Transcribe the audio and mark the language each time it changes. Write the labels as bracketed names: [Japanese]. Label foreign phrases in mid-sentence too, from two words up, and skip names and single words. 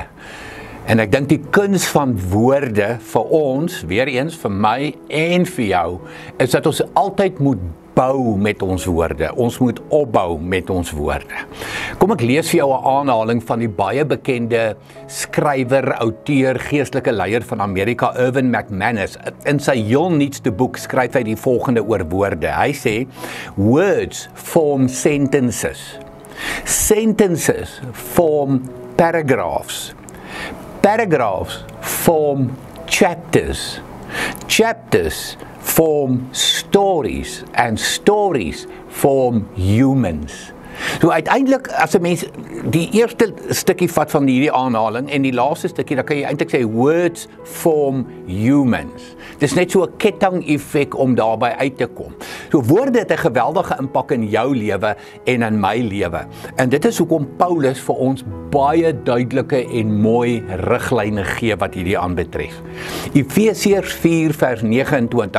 [Afrikaans] En ek dink die kuns van woorde vir ons, weer eens vir my en vir jou, is dat ons altyd moet bou met ons woorde. Ons moet opbou met ons woorde. Kom ek lees vir jou 'n aanhaling van die baie bekende skrywer, outeur, geestelike leier van Amerika, Erwin McManus. In sy heel nuutste boek skryf hy die volgende oor woorde. Hy sê, [English] words form sentences. Sentences form paragraphs. Paragraphs form chapters. Chapters form stories, and stories form humans. [Afrikaans] So uiteindelik, as 'n mens die eerste stukkie vat van hierdie aanhaling en die laaste stukkie, dan kan jy eintlik sê [English] words form humans. [Afrikaans] Dis net so 'n ketting-effek om daarby uit te kom. So woorde het 'n geweldige impak in jou lewe en in my lewe. En dit is hoekom Paulus vir ons baie duidelike en mooi riglyne gee wat hierdie aanbetref. Efesiërs 4 vers 29.